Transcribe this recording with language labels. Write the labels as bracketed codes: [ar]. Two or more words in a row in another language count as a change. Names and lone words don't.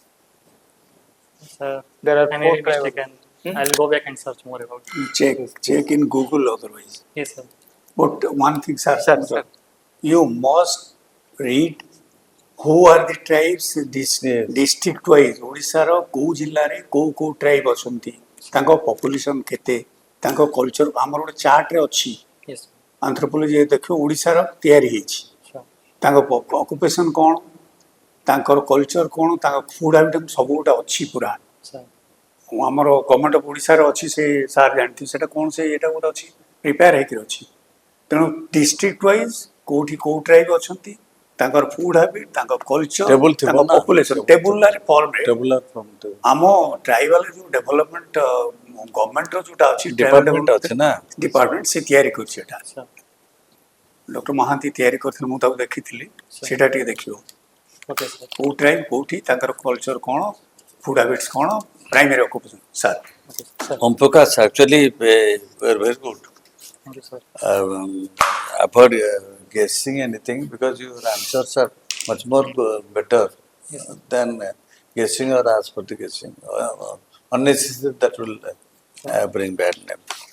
[en] Sir, There are I 4 may be tribal mistaken. Hmm? I'll go back and search more about it. Check in Google otherwise. Yes, sir. But one thing, sir, Sir. you must read who are the tribes Yes. district wise. [or] Odisha ro କୋଉ ଜିଲ୍ଲାରେ କୋଉ କୋଉ tribe ଅଛନ୍ତି, ତାଙ୍କ population କେତେ, ତାଙ୍କ culture ଆମର ଗୋଟେ chart ରେ ଅଛି. [en] Yes, sir. [or] Anthropology ଦେଖିବ ଓଡ଼ିଶାର ତିଆରି ହେଇଛି. [en] Sure. [or] ତାଙ୍କ occupation କ'ଣ, ତାଙ୍କର culture କ'ଣ, ତାଙ୍କ [en] food habitat [or] ସବୁ ଗୋଟେ ଅଛି ପୁରା. [en] Sir. [or] ଆମର [en] Government of Odishaର [or] ଅଛି, ସେ ସାର୍ ଜାଣିଥିବେ ସେଟା କ'ଣ, ସେ ଏଇଟା ଗୋଟେ ଅଛି ପ୍ରିପେୟାର ହେଇକି ଅଛି. ତେଣୁ [en] district wise [or] କୋଉଠି କୋଉ ଟ୍ରାଇବ୍ ଅଛନ୍ତି, ତାଙ୍କର [en] food habit, [or] ତାଙ୍କ କଲଚର, Table ଥିବ ତାଙ୍କ ନା? [en] population tabular formରେ Tabular from the [or] ଆମ ଟ୍ରାଇବାଲ ଯୋଉ [en] development governmentର [or] ଯୋଉଟା ଅଛି department ଅଛି ନା? ଡିପାର୍ଟମେଣ୍ଟ ସେ ତିଆରି କରୁଛି ଏଟା. [en] Sir. [or] ଡକ୍ଟର ମହାନ୍ତି ତିଆରି କରିଥିଲେ, ମୁଁ ତାକୁ ଦେଖିଥିଲି, ସେଇଟା ଟିକେ ଦେଖିବ [en] Okay, sir. [or] କୋଉ ଟ୍ରାଇବ୍ କୋଉଠି, ତାଙ୍କର କଲଚର କ'ଣ, [en] food habits [or] କ'ଣ, [en] primary occupation. sir Okay, sir. Prakash actually were very good. Thank you, sir. Avoid guessing anything because your answers are much more better Yes, sir. than guessing or ask for the guessing. Unnecessary that will bring bad name.